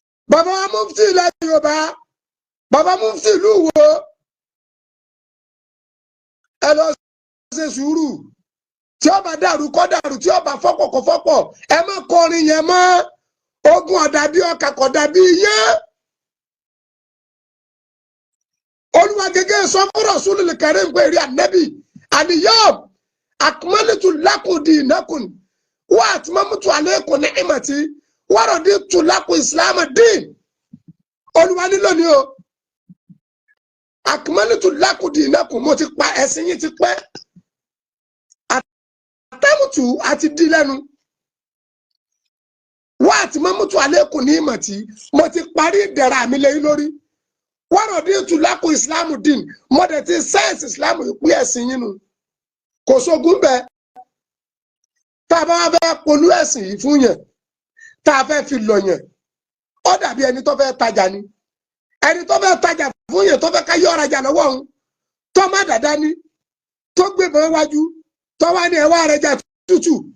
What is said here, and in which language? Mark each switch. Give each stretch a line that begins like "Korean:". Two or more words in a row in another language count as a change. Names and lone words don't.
Yoruba: Bàbá wa mufti ilẹ̀ Yorùbá, bàbá mufti ìlú Ìwó, ẹ lọ ṣe sùúrù. Tí ó bá dàrú kó dàrú, tí ó bá fọ́pọ̀ kó fọ́pọ̀. Ẹ má kọrin yẹn mọ́. Ogun ò dàbí ọkà, kò dàbí iyán. Olúwa gẹ́gẹ́ sọ fún Rasulul Karim pé, "Rí Ànábì,
Arabic: اليوم أكملت لكم دينكم وأتممت عليكم نعمتي ورضيت لكم الإسلام دين."
Yoruba: Olúwa ní lónìí o,
Arabic: "أكملت لكم دينكم,"
Yoruba: mo ti pa ẹ̀sìn yín ti pẹ́. Atamutu àti di lẹ́nu.
Arabic: "وأتممت عليكم نعمتي,"
Yoruba: mo ti parí ìdẹ̀ra mi lé yín lórí.
Arabic: "ورضيت لكم الإسلام دين,"
Yoruba: mo dẹ̀ ti sẹ́ẹ̀sì Islam yìí pé ẹ̀sìn yín nu. Kò sógun bẹ́ẹ̀. Tá a bá wá fẹ́ polú ẹ̀sìn yìí fún yẹn, tá a fẹ́ fi lọ yẹn, ó dàbí ẹni tó fẹ́ tajà ni. Ẹni tó fẹ́ tajà fún yẹn, tó fẹ́ ká yọ ọ̀rajà lọ́wọ́ òun, tó má dàda ní, tó gbébọn wájú, tó wá ní, "Ẹ wá rẹ jà tútù."